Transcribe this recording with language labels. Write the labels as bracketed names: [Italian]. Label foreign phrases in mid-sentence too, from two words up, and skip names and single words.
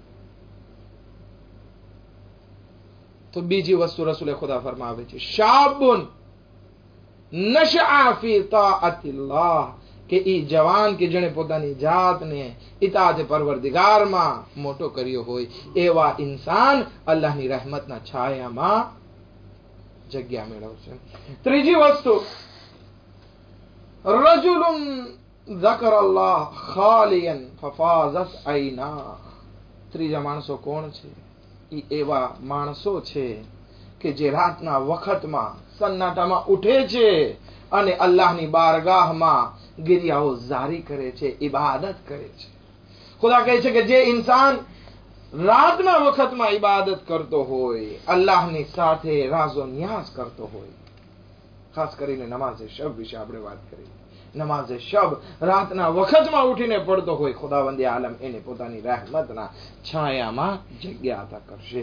[Gujarati] તો બીજી વસ્તુ રસૂલે ખુદા ફરમાવે છે [Arabic] شاب نشأ في طاعة الله, [Gujarati] કે ઈ જવાન કે જેણે પોતાની જાતને ઇતાઅતે પરવરદિગારમાં મોટો કર્યો હોય એવા ઇન્સાન અલ્લાહની રહેમતના છાયામાં જગ્યા મેળવશે. ત્રીજી વસ્તુ [Arabic] રજુલુન ذكر الله خاليا ففاضت عيناه. [Gujarati] ત્રીજા માણસો કોણ છે? ઈ એવા માણસો છે કે જે રાતના વખતમાં સન્નાટામાં ઉઠે છે અને અલ્લાહની બારગાહમાં ગિરિયાઓ જારી કરે છે, ઇબાદત કરે છે. ખુદા કહે છે કે જે ઇન્સાન રાતના વખતમાં ઇબાદત કરતો હોય, અલ્લાહની સાથે રાઝો નિયાઝ કરતો હોય, ખાસ કરીને નમાઝે શબ વિશે આપણે વાત કરી, નમાઝે શબ રાતના વખતમાં ઉઠીને પડતો હોય, ખુદાવંદે આલમ એને પોતાની રહેમતના છાયામાં જગ્યા અતા કરશે.